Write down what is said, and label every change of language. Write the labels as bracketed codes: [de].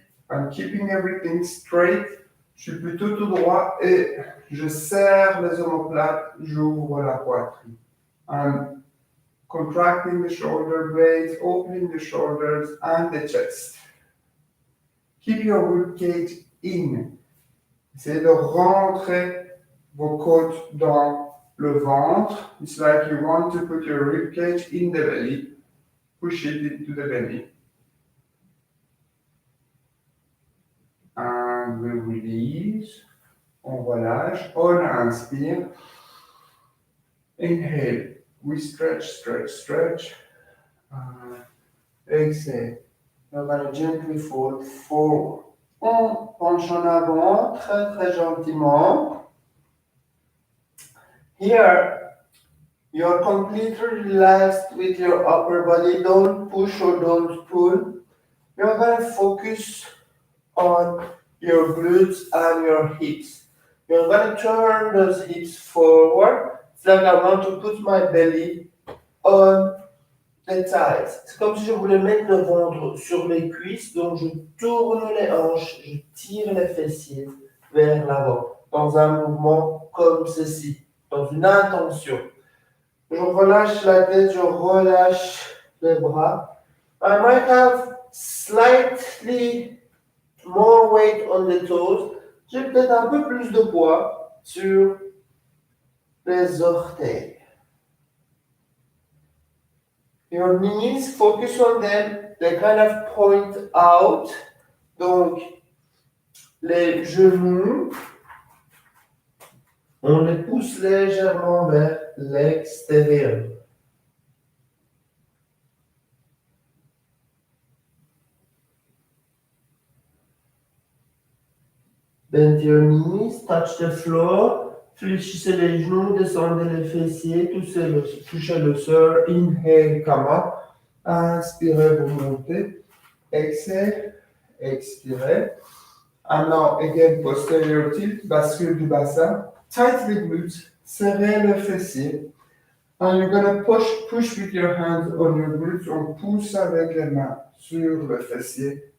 [en] I'm keeping everything straight. [fr] Je suis plutôt tout droit et je serre les omoplates, j'ouvre la poitrine. [en] I'm contracting the shoulder blades, opening the shoulders and the chest. Keep your ribcage in. [fr] Essayez de rentrer vos côtes dans le ventre. [en] It's like you want to put your ribcage in the belly. Push it into the belly. And we release. [fr] On relâche. On inspire. Inhale. [en] We stretch, stretch, stretch. Exhale. We're going to gently fold forward. [fr] On penche en avant très très gentiment. [en] Here, you're completely relaxed with your upper body. Don't push or don't pull. You're going to focus on your glutes and your hips. You're going to turn those hips forward. It's like I want to put my belly on the thighs. [fr] C'est comme si je voulais mettre le ventre sur mes cuisses. Donc, je tourne les hanches, je tire les fessiers vers l'avant. Dans un mouvement comme ceci. Dans une intention. Je relâche la tête, je relâche les bras. [en] I might have slightly more weight on the toes. [fr] J'ai peut-être un peu plus de poids sur les orteils. [en] Your knees, focus on them. They kind of point out. [fr] Donc, les genoux, on les pousse légèrement vers l'extérieur. [en] Bend your knees, touch the floor. [fr] Fléchissez les genoux, descendez les fessiers, touchez le sol. [en] Inhale, come up. [fr] Inspirez, vous montez. [en] Exhale, expirez. And now, again, posterior tilt, [fr] bascule du bassin. [en] Tight the glutes, [fr] serrez le fessier. [en] And you're going to push with your hands on your glutes. [fr] On pousse avec les mains sur le fessier.